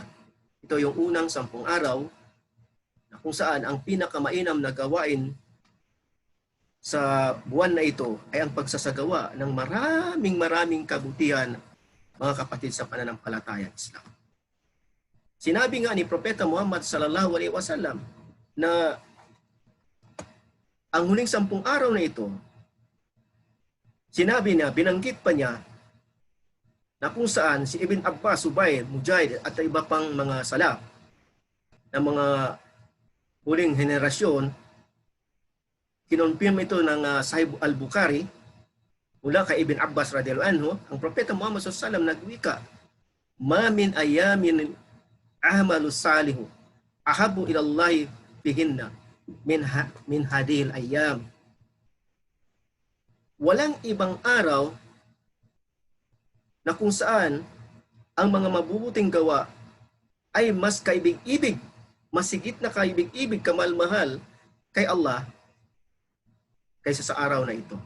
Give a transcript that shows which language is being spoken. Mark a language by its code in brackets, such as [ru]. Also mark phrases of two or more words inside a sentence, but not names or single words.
[tl] Ito yung unang 10 araw na kung saan ang pinakamainam na gawain sa buwan na ito ay ang pagsasagawa ng maraming kabutihan, mga kapatid, sa pananampalatayang Islam. Sinabi nga ni Propeta Muhammad [ar] صلى الله عليه وسلم [tl] na ang huling 10 araw na ito, sinabi niya, binanggit pa niya, na kung saan si Ibn Abbas, Zubair, Mujahid at iba pang mga salaf na mga huling henerasyon, kinonfirm ito ng Sahih al-Bukhari mula kay Ibn Abbas [ar] رضي الله عنه. Ang Propeta Muhammad صلى الله عليه وسلم nagwika, "ما من أيام العمل الصالح أحب إلى الله فيهن من هذه الأيام." [tl] Walang ibang araw na kung saan ang mga mabubuting gawa ay mas kaibig-ibig, mas higit na kaibig-ibig, kamal-mahal kay Allah kaysa sa araw na ito.